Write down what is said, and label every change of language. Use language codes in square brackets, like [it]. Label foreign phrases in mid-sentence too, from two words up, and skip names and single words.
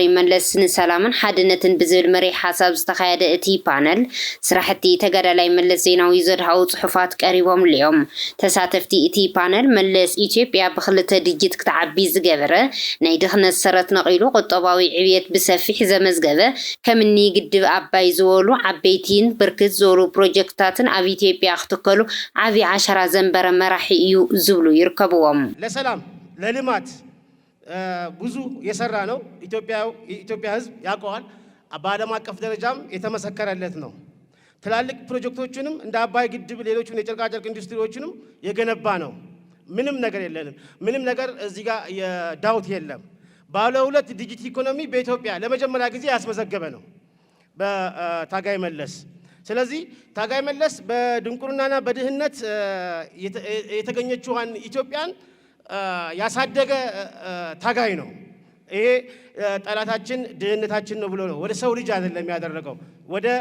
[ti] መለስ ንሰላምን ሓድነትን ብዝብል መሪ ሓሳብ ዝተኻየደ እቲ ፓነል ስራሕቲ ተጋዳላይ መለስ ዜናዊ ዘድሃው ጽሑፋት ቀሪቦም ልዮም ተሳተፍቲ እቲ ፓነል መለስ ኢትዮጵያ ብኽልተ ድጅት ክትዓቢ ዝገበረ ናይ ድኽነት ሰረት ነቂሉ ቁጠባዊ ዕብየት ብሰፊሕ ዘመዝገበ ከምኒ ግድብ ኣባይ ዝበሉ ዓበይቲን ብርክት ዝበሉ ፕሮጀክታትን ኣብ ኢትዮጵያ ክትከሉ ዓብይ ዓሸራ ዘንበረ መራሒ እዩ ዝብሉ ይርከብዎም [am] ለሰላም ለልማት ብዙ የሰራ ነው ኢትዮጵያ ህዝብ ያውቀዋል በዓለም አቀፍ ደረጃም የተመሰከረለት ነው ትላልቅ ፕሮጀክቶችንም እንደ አባይ ግድብ ሌሎችም የጨርቃጨርቅ ኢንዱስትሪዎችንም የገነባ ነው ምንም ነገር የለንም ምንም ነገር እዚህ ጋር የዳውት የለም ባለ ሁለት [en] digit economy [am] በኢትዮጵያ ለመጀመሪያ ጊዜ ያስመዘገበ ነው በታጋይ መለስ ስለዚህ ታጋይ መለስ በድንቁርናና በድህነት የተገኘችዋን ኢትዮጵያን ያሳደገ ታጋይ ነው ይሄ ጠላታችን ድህነታችን ነው ብሎ ነው ወደ ሰው ልጅ አይደለም ያደረገው ወደ